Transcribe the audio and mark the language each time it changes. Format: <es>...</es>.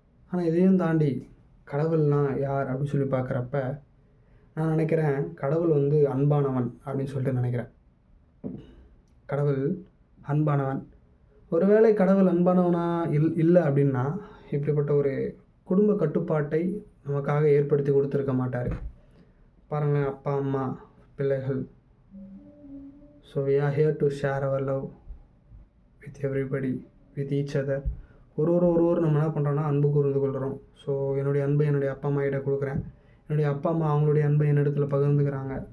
<ta>ஆனால் இதையும் தாண்டி கடவுள்னால் யார் அப்படின்னு சொல்லி பார்க்குறப்ப நான் நினைக்கிறேன் கடவுள் அன்பானவன் அப்படின்னு சொல்லிட்டு நினைக்கிறேன். கடவுள் அன்பானவன். ஒருவேளை கடவுள் அன்பானவனா இல்லை அப்படின்னா இப்படிப்பட்ட ஒரு குடும்ப கட்டுப்பாட்டை நமக்காக ஏற்படுத்தி கொடுத்துருக்க மாட்டார். பாருங்களேன், அப்பா அம்மா பிள்ளைகள்.</ta> <en>So we are here to share our love with everybody, with each other.</en> <ta>ஒருவர் நம்ம என்ன பண்ணுறோன்னா அன்பு கூர்ந்து கொள்கிறோம். ஸோ என்னுடைய அன்பை என்னுடைய அப்பா அம்மா கிட்ட கொடுக்குறேன், என்னுடைய அப்பா அம்மா அவங்களுடைய அன்பை என்னிடத்துல பகிர்ந்துக்கிறாங்க.</ta>